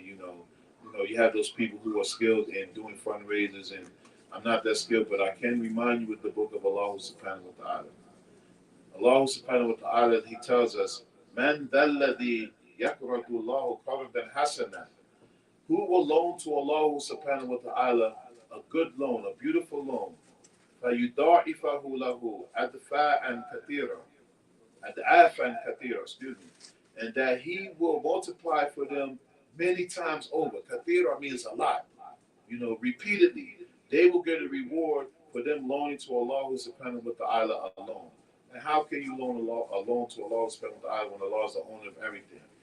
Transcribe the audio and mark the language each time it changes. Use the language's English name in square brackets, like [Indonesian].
[English] You have those people who are skilled in doing fundraisers, and I'm not that skilled, but I can remind you with the book of Allah subhanahu wa ta'ala. [Arabic] Allah subhanahu wa ta'ala, [English] he tells us, [Arabic] Man dalladhi yakratu Allahu qardan hasana. [English] Who will loan to Allah subhanahu wa ta'ala a good loan, a beautiful loan? [Arabic] فَيُضَاعِفَهُ لَهُ أَضْعَافًا كَثِيرًا. أَضْعَافًا كَثِيرًا, [English] excuse me. And that he will multiply for them many times over. Kathira means a lot. Repeatedly. They will get a reward for them loaning to Allah subhanahu wa ta'ala alone. And how can you loan a loan to Allah subhanahu wa ta'ala when Allah is the owner of everything?